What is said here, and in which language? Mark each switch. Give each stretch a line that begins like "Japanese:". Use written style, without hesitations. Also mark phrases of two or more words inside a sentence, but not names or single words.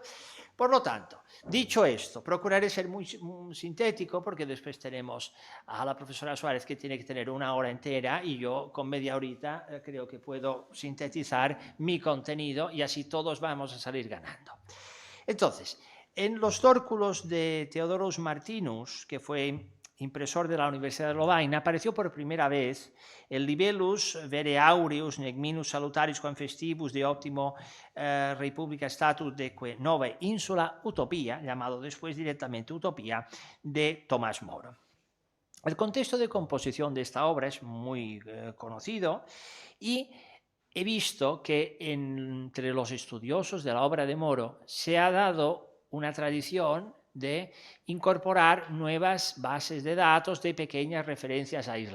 Spanish: Por lo tanto, dicho esto, procuraré ser muy sintético porque después tenemos a la profesora Suárez que tiene que tener una hora entera y yo con media horita creo que puedo sintetizar mi contenido y así todos vamos a salir ganando. Entonces, en los tórculos de Theodorus Martinus, que fue impresor de la Universidad de Lovaina, apareció por primera vez el libellus vere aureus nec minus salutaris quam festivus de optimo Republica Status de que nova insula Utopía, llamado después directamente Utopía, de Tomás Moro. El contexto de composición de esta obra es muy conocido y he visto que entre los estudiosos de la obra de Moro se ha dado una tradición de incorporar nuevas bases de datos de pequeñas referencias aisladas.